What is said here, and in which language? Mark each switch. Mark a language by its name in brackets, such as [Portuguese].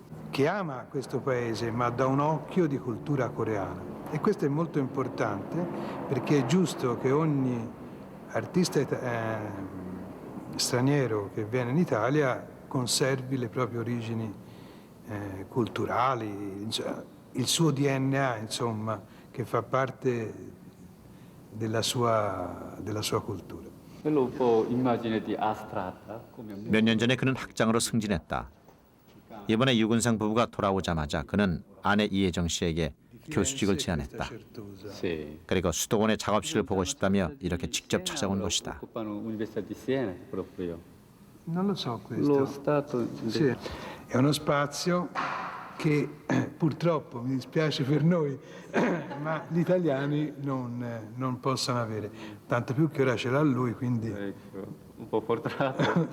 [Italian] Che ama questo paese ma da un occhio di cultura coreana e questo è molto importante perché è giusto che ogni artista straniero che viene in Italia conservi le proprie origini culturali, il suo DNA, insomma, che fa parte della sua cultura. [Korean] 몇 년 전에 그는 학장으로 승진했다. 이번에 유근상 부부가 돌아오자마자 그는 아내 이혜정 씨에게 교수직을 제안했다. 그리고 수도원의 작업실을 보고 싶다며 이렇게 직접 찾아온 것이다. [Italian] Non lo so questo. Sì, è uno spazio che purtroppo, mi dispiace per noi, ma gli italiani non possono avere. Tanto più che ora ce l'ha lui, quindi... Un po' fortunato.